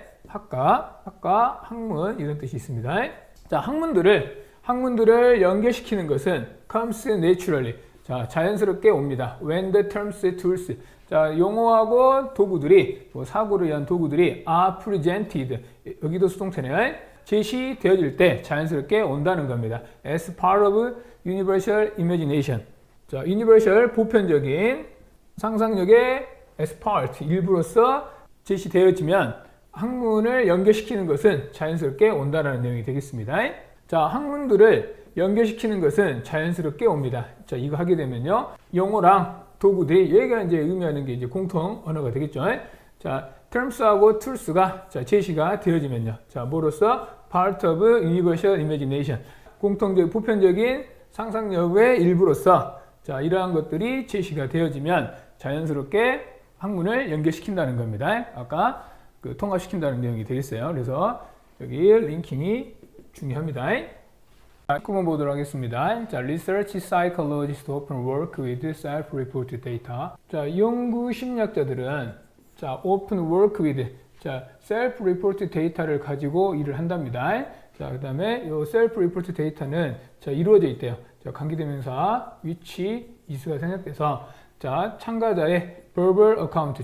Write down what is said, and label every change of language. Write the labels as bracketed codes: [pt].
[ko] 학과, 학문 이런 뜻이 있습니다. 자, 학문들을 연결시키는 것은 [en] comes naturally. [ko] 자, 자연스럽게 옵니다. [en] When the terms, tools. [ko] 자, 용어하고 도구들이, 사고를 위한 도구들이 [en] are presented. [ko] 여기도 수동태네요. 제시되어질 때 자연스럽게 온다는 겁니다. [en] As part of universal imagination. [ko] 자, universal 보편적인 상상력의 as part 일부로서 제시되어지면 학문을 연결시키는 것은 자연스럽게 온다라는 내용이 되겠습니다. 자, 학문들을 연결시키는 것은 자연스럽게 옵니다. 자, 이거 하게 되면요, 용어랑 도구들이 여기가 이제 의미하는 게 이제 공통 언어가 되겠죠. 자, terms하고 tools가 자, 제시가 되어지면요, 자, 뭐로써 [en] part of universal imagination [ko] 공통적 보편적인 상상력의 일부로서 자, 이러한 것들이 제시가 되어지면 자연스럽게 학문을 연결시킨다는 겁니다. 아까 그 통합시킨다는 내용이 되겠어요. 그래서 여기 링킹이 중요합니다. 자, 한번 보도록 하겠습니다. [en] 자, Research psychologists often work with self-reported data. [ko] 자, 연구 심리학자들은 자, [en] often work with [ko] 자, self-reported data를 가지고 일을 한답니다. 자, 그다음에 이 self-reported data는 자, 이루어져 있대요. 자, 관계대명사 which is가 생략돼서 자, 참가자의 verbal account.